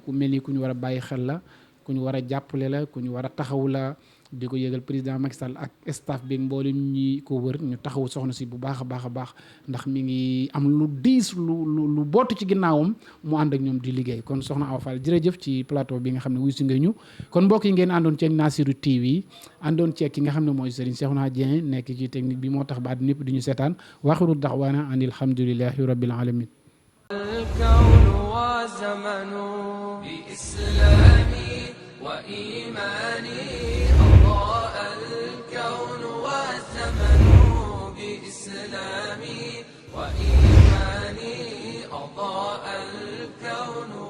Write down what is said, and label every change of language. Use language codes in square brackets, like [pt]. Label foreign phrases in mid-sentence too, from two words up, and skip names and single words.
[wo] ku mel ni ku ñu war a bàyyi xel la ku ñu war a jàppale la ku ñu war a taxaw la di ko yëgal président Macky Sall ak staff bi mboolem ñi ko wër ñu taxaw soxna si bu baax a baax a baax ndax mi ngi am lu diis lu bootu ci ginnaawam mu ànd ak ñoom di liggéey kon soxna Awa Fall jërëjëf ci plateau bi nga xam ne wuy si nga ñu kon mbokk yi ngeen àndoon ceeg Nassirou TV àndoon ceeg ki nga xam ne mooy Serigne Cheikhouna Dieng nekk ci technique bi moo tax ba ñëpp di ñu seetaan [ar] وآخر دعوانا أن الحمد لله رب العالمين الكون وزمن بإسلامي وإيماني أضاء الكون والزمن بإسلامي وإيماني أضاء الكون